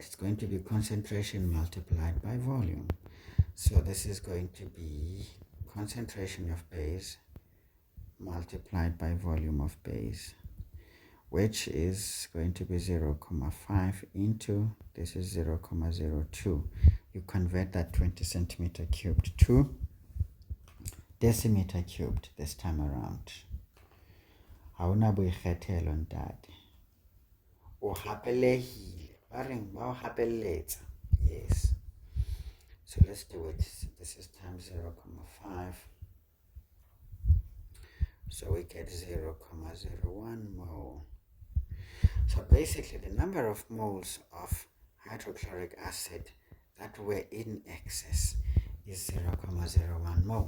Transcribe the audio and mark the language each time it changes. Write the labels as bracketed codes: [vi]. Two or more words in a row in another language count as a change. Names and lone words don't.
[en] It's going to be concentration multiplied by volume. So this is going to be concentration of base multiplied by volume of base, which is going to be 0.5 into, this is 0.02. You convert that 20 centimeter cubed to decimeter cubed this time around. [st] Hauna boikgethelo ntate. O hapelehile. Ba reng ba o hapeletsa. [en] Yes. So let's do it. This is times 0.5. So we get 0.01 mole. So basically the number of moles of hydrochloric acid that were in excess is 0.01 mole.